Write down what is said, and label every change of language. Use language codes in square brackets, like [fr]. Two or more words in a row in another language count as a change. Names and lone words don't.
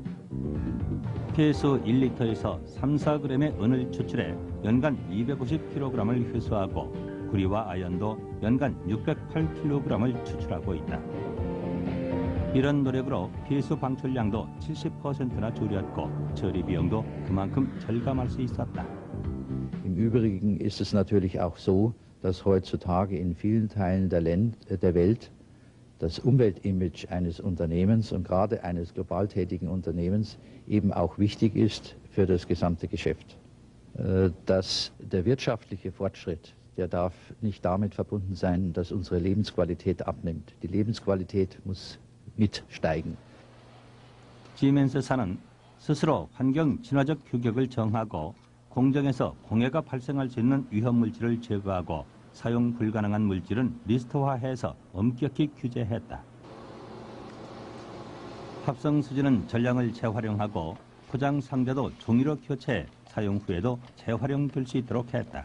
[ko] 폐수 1리터에서 3-4g의 은을 추출해 연간 250kg을 회수하고 구리와 아연도 연간 608kg을 추출하고 있다. 이런 노력으로 폐수 방출량도 70%나 줄였고 처리 비용도 그만큼 절감할 수 있었다. [de] Im Übrigen ist es natürlich auch so, dass heutzutage in vielen Teilen der Welt das Umweltimage eines Unternehmens und gerade eines global tätigen Unternehmens eben auch wichtig ist für das gesamte Geschäft. Dass der wirtschaftliche Fortschritt, der darf nicht damit verbunden sein, dass unsere Lebensqualität abnimmt. Die Lebensqualität muss mitsteigen. [ko] 시멘스사는 스스로 환경 친화적 규격을 정하고 공정에서 공해가 발생할 수 있는 위험 물질을 제거하고 사용 불가능한 물질은 리스트화해서 엄격히 규제했다. 합성 수지는 전량을 재활용하고 포장 상자도 종이로 교체해 사용 후에도 재활용될 수 있도록 했다.